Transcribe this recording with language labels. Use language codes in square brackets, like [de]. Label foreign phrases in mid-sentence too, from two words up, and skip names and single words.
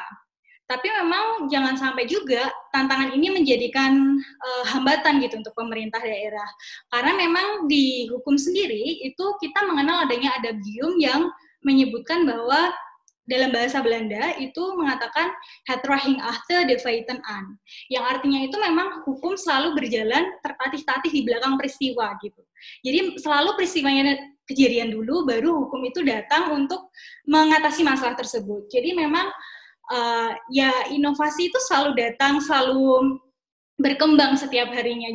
[id] Tapi memang jangan sampai juga tantangan ini menjadikan hambatan gitu untuk pemerintah daerah. Karena memang di hukum sendiri itu kita mengenal adanya adagium yang menyebutkan bahwa dalam bahasa Belanda itu mengatakan [nl] het recht achter de feiten aan. [id] Yang artinya itu memang hukum selalu berjalan tertatih-tatih di belakang peristiwa gitu. Jadi selalu peristiwanya kejadian dulu, baru hukum itu datang untuk mengatasi masalah tersebut. Jadi memang ya inovasi itu selalu datang, selalu berkembang setiap harinya.